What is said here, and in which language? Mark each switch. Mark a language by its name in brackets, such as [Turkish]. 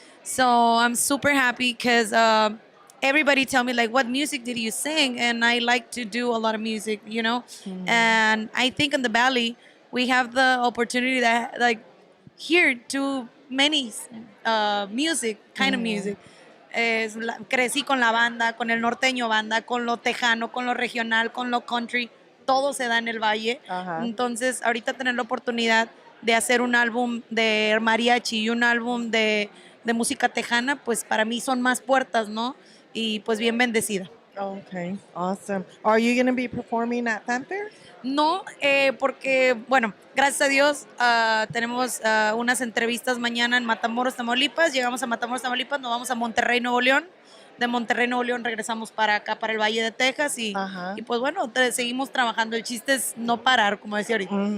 [English] So I'm super happy because everybody tell me like, what music did you sing? And I like to do a lot of music, you know. And I think in the Valley we have the opportunity that like here to many music, kind of music. [Spanish] Crecí con la banda, con el norteño banda, con lo tejano, con lo regional, con lo country, todo se da en el valle. Ajá. Entonces, ahorita tener la oportunidad de hacer un álbum de mariachi y un álbum de música tejana, pues para mí son más puertas, ¿no? Y pues bien bendecida. [English] Okay, awesome. Are you going to be performing at Fanfare? [Spanish] No, porque, bueno, gracias a Dios tenemos unas entrevistas mañana en Matamoros, Tamaulipas. Llegamos a Matamoros, Tamaulipas, nos vamos a Monterrey, Nuevo León. De Monterrey, Nuevo León regresamos para acá, para el Valle de Texas. Y pues bueno, seguimos trabajando. El chiste es no parar, como decía ahorita.